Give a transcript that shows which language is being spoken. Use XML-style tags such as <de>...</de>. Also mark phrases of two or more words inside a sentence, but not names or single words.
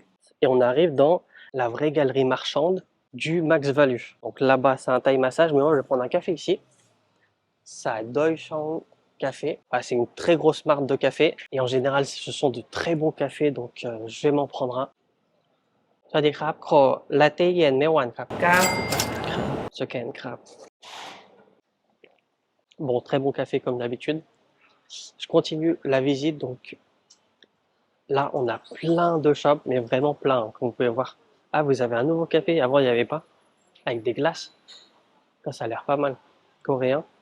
<fr>Et on arrive dans la vraie galerie marchande du Max Value. Donc là-bas, c'est un</fr> <en>Thai massage,</en> <fr>mais moi, je vais prendre un café ici. Ça Doi Chang Café. C'est une très grosse marque de café. Et en général, ce sont de très bons cafés, donc je vais m'en prendre un.</fr> <th>สวัสดีครับขอลาเต้เย็นไม่หวานครับสแกนครับ</th> <fr>Bon, très bon café comme d'habitude. Je continue la visite, donc là, on a plein de shops, mais vraiment plein, hein, comme vous pouvez voir. Ah, vous avez un nouveau café, avant il n'y avait pas, avec des glaces. Ça a l'air pas mal, coréen.</fr>